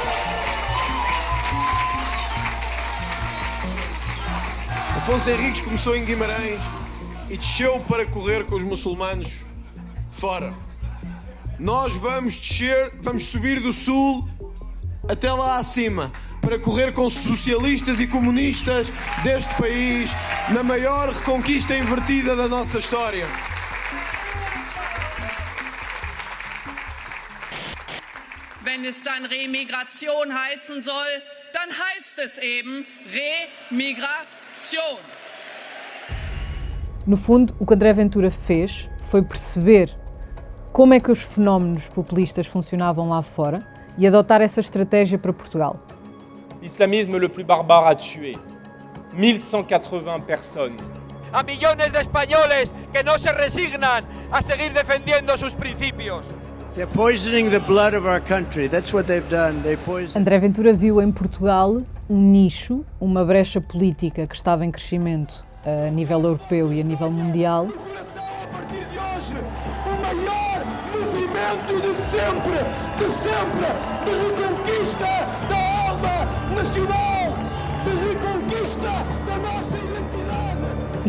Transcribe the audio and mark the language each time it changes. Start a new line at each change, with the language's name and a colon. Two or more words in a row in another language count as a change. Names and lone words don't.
Portuguese: Afonso Henriques começou em Guimarães e desceu para correr com os muçulmanos fora. Nós vamos descer, vamos subir do sul até lá acima para correr com socialistas e comunistas deste país na maior reconquista invertida da nossa história.
German: Wenn es dann Remigration heißen soll, dann heißt es eben Remigration.
Portuguese: No fundo, o que André Ventura fez foi perceber como é que os fenómenos populistas funcionavam lá fora e adotar essa estratégia para Portugal.
French: L'islamisme le plus barbare a tué 1180 personnes.
Spanish: A millones de españoles que no se resignan a seguir defendiendo sus principios.
English: They're poisoning the blood of our country. That's what they've done. They poison.
Portuguese: André Ventura viu em Portugal um nicho, uma brecha política que estava em crescimento a nível europeu e a nível mundial. A partir de hoje, o maior movimento de sempre, de reconquista da alma nacional, de reconquista da nossa identidade.